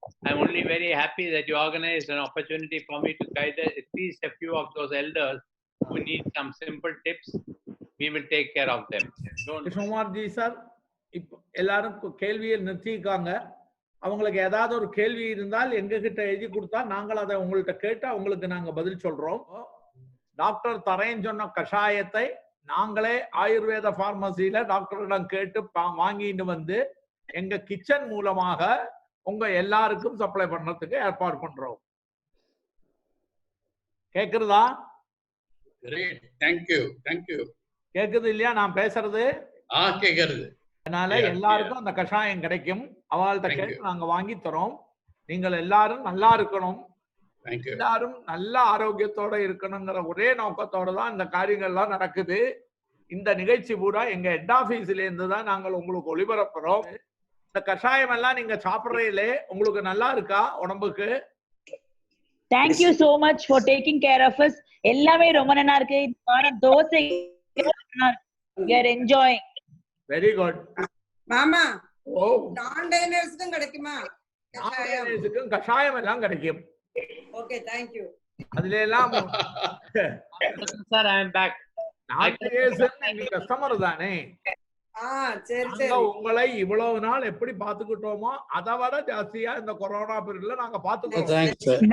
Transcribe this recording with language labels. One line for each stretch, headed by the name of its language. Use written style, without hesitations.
English: I'm only very happy that you organized an opportunity for me to guide at least a few of those elders who need some simple tips. We will take care of them.
Tamil: கிருஷ்ணகுமார்ஜி sir, இப்போ எல்லாரும் கேள்வியை நிறுத்திக்காங்க. அவங்களுக்கு ஏதாவது ஒரு கேள்வி இருந்தால் எங்க கிட்ட எழுதி கொடுத்தா நாங்கள் அதை உங்கள்கிட்ட கேட்டு அவங்களுக்கு நாங்க பதில் சொல்றோம். டாக்டர் தரேன்னு சொன்ன கஷாயத்தை நாங்களே ஆயுர்வேத பார்மசியில டாக்டரிடம் கேட்டு வாங்கிட்டு வந்து எங்க கிச்சன் மூலமாக உங்க எல்லாருக்கும் சப்ளை பண்றதுக்கு ஏற்பாடு பண்றோம். கேக்குறதா?
English: Great. Thank you. Thank you.
Tamil: கேக்குது இல்லையா நான் பேசுறது? கேக்குறது. அதனால எல்லாருக்கும் அந்த கஷாயம் கிடைக்கும். அவள்கிட்ட கேட்டு நாங்க வாங்கி தரோம். நீங்கள் எல்லாரும் நல்லா இருக்கணும், எல்லாரும் நல்ல ஆரோக்கியத்தோட இருக்கணுங்கிற ஒரே நோக்கத்தோட தான் இந்த காரியங்கள்லாம் நடக்குது. இந்த நிகழ்ச்சி பூரா எங்க ஹெட் ஆபீஸ்ல இருந்து தான் நாங்கள் உங்களுக்கு ஒளிபரப்புறோம். இந்த கஷாயம் எல்லாம் நீங்க சாப்பிடுறீங்களே, உங்களுக்கு நல்லா இருக்கா உடம்புக்கு?
English: Thank you so much for taking care of us.
Tamil: எல்லாமே ரொம்ப நல்லா இருக்கு. Dosa
English: we are enjoying. Very good.
Tamil: மாமா, ஓ, நான் டைனர்ஸ்க்கும் கிடைக்குமா? டைனர்ஸ்க்கும் கஷாயம் எல்லாம் கிடைக்கும்.
English: Okay, thank you.
Tamil: அதுல எல்லாம்
English: sir, I am back.
Tamil: நீங்க கஸ்டமர் தானே? சரி சரி. உங்களை இவ்வளவு நாள் எப்படி பாத்துக்கிட்டோமோ அதை விட ஜாஸ்தியா இந்த கொரோனா பீரியட்ல நாங்க பாத்துக்கிட்டோம்.